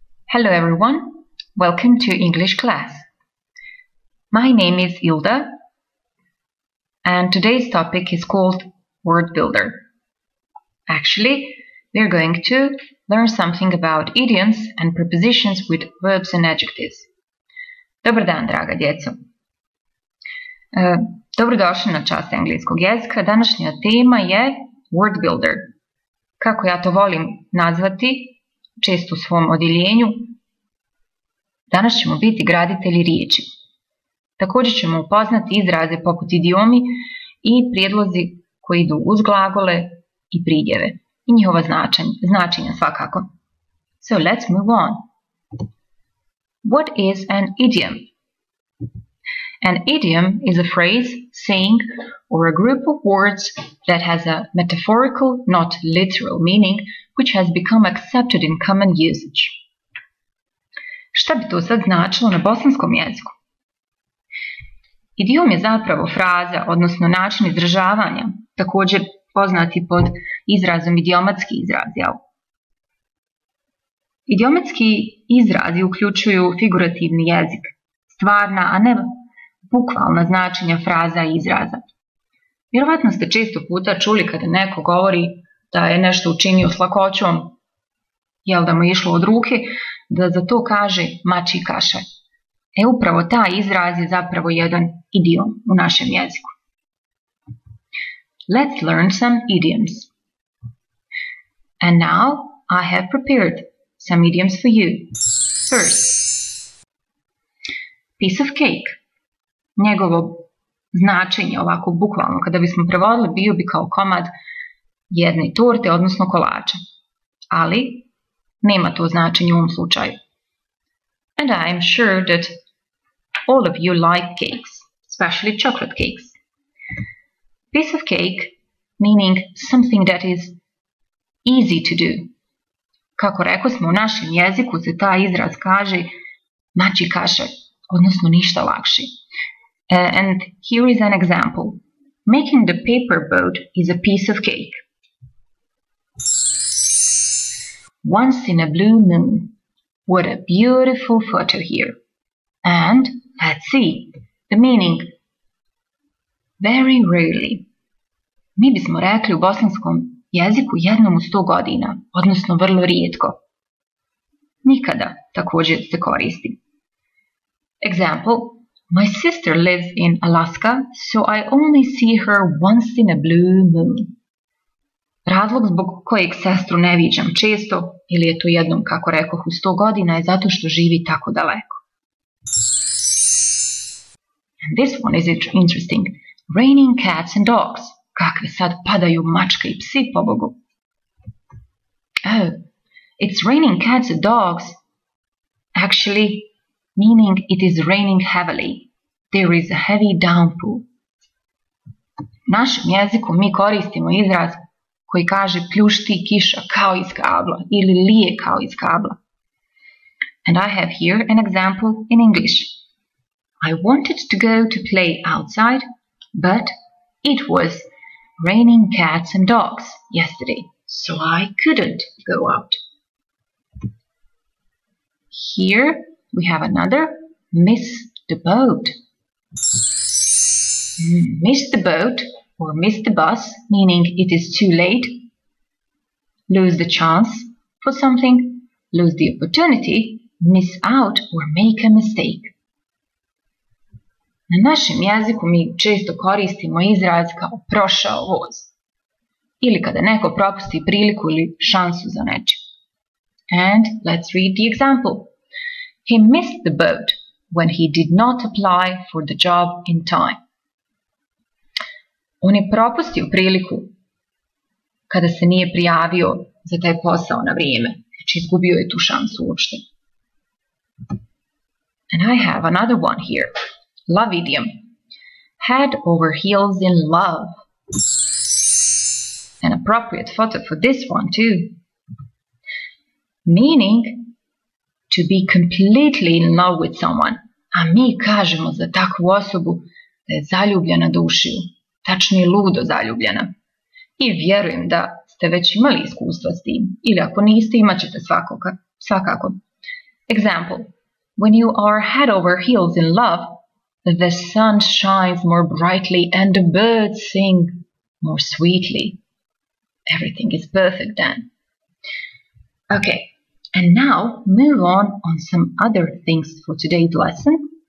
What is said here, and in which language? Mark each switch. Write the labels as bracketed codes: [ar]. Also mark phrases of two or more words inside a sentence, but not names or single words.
[en] Hello everyone, welcome to English class. My name is Ilda and today's topic is called Word Builder. Actually, we're going to learn something about idioms and prepositions with verbs and adjectives. [bs] Dobar dan, draga djeco. Dobrodošli na čas engleskog jezika. Današnja tema je Word Builder. Kako ja to volim nazvati, često u svom odjeljenju, danas ćemo biti graditelji riječi. Također ćemo upoznati izraze poput idiomi i prijedlozi koji idu uz glagole i pridjeve i njihova značenja svakako. [en] So let's move on. What is an idiom? An idiom is a phrase, saying, or a group of words that has a metaphorical, not literal meaning, which has become accepted in common usage. [bs] Šta bi to sad značilo na bosanskom jeziku? Idiom je zapravo fraza, odnosno način izražavanja, također poznati pod izrazom idiomatski izraz. Idiomatski izrazi uključuju figurativni jezik, stvarna, a ne bukvalna značenja fraza i izraza. Vjerovatno ste često puta čuli kada neko govori da je nešto učinio s lakoćom, da mu je išlo od ruke, da za to kaže mači kaše. Upravo taj izraz je zapravo jedan idiom u našem jeziku. [en] Let's learn some idioms. And now I have prepared some idioms for you. First, piece of cake. [bs] Njegovo značenje, ovako bukvalno, kada bismo prevodili, bio bi kao komad jedne torte, odnosno kolača. Ali nema to značenje u ovom slučaju. [en] And I am sure that all of you like cakes, especially chocolate cakes. Piece of cake, meaning something that is easy to do. [bs] Kako rekao smo, u našem jeziku se taj izraz kaže mači kaše, odnosno ništa lakši. [en] And here is an example. Making the paper boat is a piece of cake. Once in a blue moon. What a beautiful photo here. And let's see the meaning. Very rarely. [bs] Mi bismo rekli u bosanskom jeziku jednom u 100 godina, odnosno vrlo rijetko. Nikada također se koristi. [en] Example. My sister lives in Alaska, so I only see her once in a blue moon. [bs] Razlog zbog kojeg sestru ne viđam često, ili je to jednom, kako rekoh, u 100 godina, je zato što živi tako daleko. [en] And this one is interesting. Raining cats and dogs. [bs] Kakve sad padaju mačke i psi, pobogu. [en] Oh, it's raining cats and dogs. Actually, meaning it is raining heavily. There is a heavy downpour. [bs] U našem jeziku mi koristimo izraz koji kaže pljušti kiša kao iz kabla ili lije kao iz kabla. [en] And I have here an example in English. I wanted to go to play outside, but it was raining cats and dogs yesterday, so I couldn't go out. Here we have another, miss the boat. Miss the boat or miss the bus, meaning it is too late. Lose the chance for something, lose the opportunity, miss out or make a mistake. [bs] Na našem jeziku mi često koristimo izraz kao prošao voz. Ili kada neko propusti priliku ili šansu za nečim. [en] And let's read the example. He missed the boat when he did not apply for the job in time. [bs] On je propustio priliku kada se nije prijavio za taj posao na vrijeme. Znači izgubio je tu šansu uopšte. [en] And I have another one here. Love idiom. Head over heels in love. An appropriate photo for this one too. Meaning to be completely in love with someone. [bs] A mi kažemo za takvu osobu da je zaljubljena do ušiju. Tačnije ludo zaljubljena. I vjerujem da ste već imali iskustva s tim. Ili ako niste, imat ćete svakako. [en] Example, when you are head over heels in love, the sun shines more brightly and the birds sing more sweetly. Everything is perfect then. Okay, and now move on some other things for today's lesson.